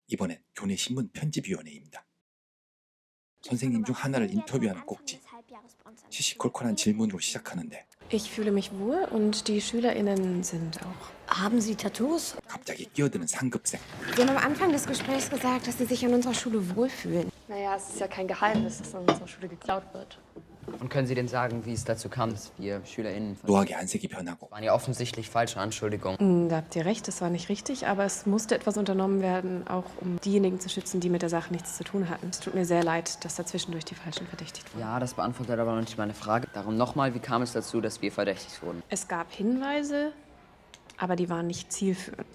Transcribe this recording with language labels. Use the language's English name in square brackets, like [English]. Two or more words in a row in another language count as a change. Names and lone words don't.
[Korean] 이번엔 교내 신문 편집위원회입니다. 선생님 중 하나를 인터뷰하는 꼭지. 시시콜콜한 질문으로 시작하는데 [German] Ich fühle mich wohl und die SchülerInnen sind auch. Haben Sie Tattoos? [Korean] 갑자기 끼어드는 상급생. [German] Sie haben am Anfang des Gesprächs gesagt, dass Sie sich an unserer Schule wohlfühlen. Naja, es ist ja kein Geheimnis, dass an unserer Schule geklaut wird. Und können Sie denn sagen, wie es dazu kam, dass wir SchülerInnen von... [Korean] 노학의 안색이 변하고 [German] waren ja offensichtlich falsche Anschuldigungen. Da habt ihr recht, das war nicht richtig, aber es musste etwas unternommen werden, auch um diejenigen zu schützen, die mit der Sache nichts zu tun hatten. Es tut mir sehr leid, dass dazwischendurch die Falschen verdächtigt wurden. Ja, das beantwortet aber noch nicht meine Frage. Darum nochmal, wie kam es dazu, dass wir verdächtigt wurden? Es gab Hinweise, aber die waren nicht zielführend.